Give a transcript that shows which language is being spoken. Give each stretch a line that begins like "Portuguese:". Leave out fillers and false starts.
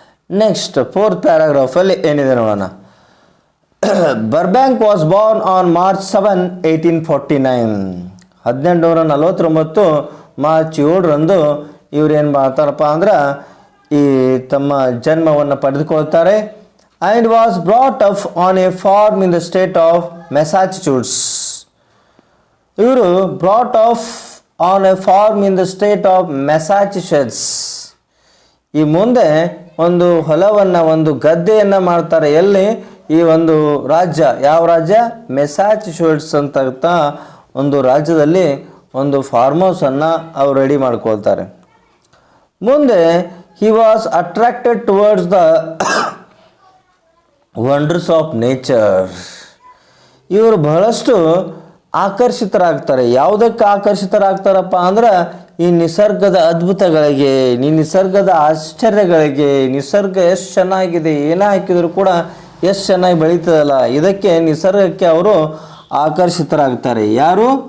Kannada: Next 4th ಪ್ಯಾರಾಗ್ರಾಫಲ್ಲಿ ಏನಿದೆ ನೋಡೋಣ.
English: Burbank was born on March 7, 1849.
Kannada: 1849 March 7ರಂದು ಇವ್ರು ಏನು ಮಾಡ್ತಾರಪ್ಪ ಅಂದ್ರೆ ಈ ತಮ್ಮ ಜನ್ಮವನ್ನು ಪಡೆದುಕೊಳ್ತಾರೆ.
English: and was brought up on a farm in the state of Massachusetts. ಇವರು brought up on a farm in the state of Massachusetts.
Kannada: ಈ ಮುಂದೆ ಒಂದು ಹೊಲವನ್ನು, ಒಂದು ಗದ್ದೆಯನ್ನು ಮಾಡ್ತಾರೆ. ಎಲ್ಲಿ? ಈ ಒಂದು ರಾಜ್ಯ, ಯಾವ ರಾಜ್ಯ? ಮೆಸಾಚುಸೆಟ್ಸ್ ಅಂತ ಒಂದು ರಾಜ್ಯದಲ್ಲಿ ಒಂದು ಫಾರ್ಮ್ ಹೌಸನ್ನು ಅವ್ರು ರೆಡಿ ಮಾಡ್ಕೊಳ್ತಾರೆ. ಮುಂದೆ
English: he was attracted towards the wonders of nature.
Kannada: ಇವರು ಬಹಳಷ್ಟು ಆಕರ್ಷಿತರಾಗ್ತಾರೆ. ಯಾವುದಕ್ಕೆ ಆಕರ್ಷಿತರಾಗ್ತಾರಪ್ಪ ಅಂದ್ರೆ ಈ ನಿಸರ್ಗದ ಅದ್ಭುತಗಳಿಗೆ, ಈ ನಿಸರ್ಗದ ಆಶ್ಚರ್ಯಗಳಿಗೆ. ನಿಸರ್ಗ ಎಷ್ಟು ಚೆನ್ನಾಗಿದೆ, ಏನೇ ಹಾಕಿದರೂ ಕೂಡ ಎಷ್ಟು ಚೆನ್ನಾಗಿ ಬೆಳೀತದಲ್ಲ, ಇದಕ್ಕೆ ನಿಸರ್ಗಕ್ಕೆ ಅವರು ಆಕರ್ಷಿತರಾಗ್ತಾರೆ. ಯಾರು?